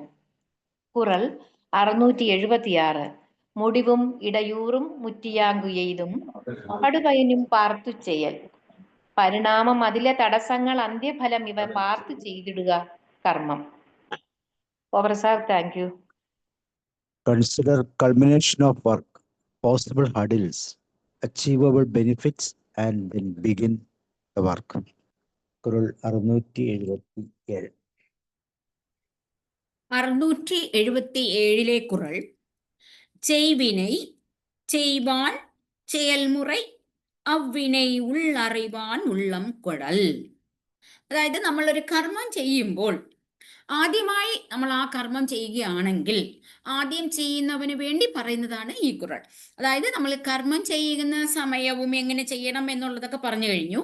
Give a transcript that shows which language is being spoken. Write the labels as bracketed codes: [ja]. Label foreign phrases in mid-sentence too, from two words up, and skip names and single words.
[ml] കുറൾ 676. [ta] முடிவும் இடையூறும் முற்றியாங்கு எய்தும் படுபயனும் பார்த்து செய்யல். [ml] പരിണാമം അതിലെ തടസ്സങ്ങൾ അന്ത്യഫലം ഇവ പാർത്തു ചെയ്തിടുക കർമ്മം. [en] Over sir, Thank you. Consider culmination of work, possible hurdles, achievable benefits, and then begin the work. [ml] കുറൾ 677. [ta] 677 കുറൾ ചെയ്വിனை செய்வான் செயல்முறை അவ்வினை உள்ளறிவான் உள்ளம் கொடல். [ml] അതായത് നമ്മളൊരു കർമ്മം ചെയ്യുമ്പോൾ ആദ്യമായി നമ്മൾ ആ കർമ്മം ചെയ്യുകയാണെങ്കിൽ ആദ്യം ചെയ്യുന്നവന് വേണ്ടി പറയുന്നതാണ് ഈ കുറൾ. അതായത് നമ്മൾ കർമ്മം ചെയ്യുന്ന സമയവും എങ്ങനെ ചെയ്യണം എന്നുള്ളതൊക്കെ പറഞ്ഞു കഴിഞ്ഞു.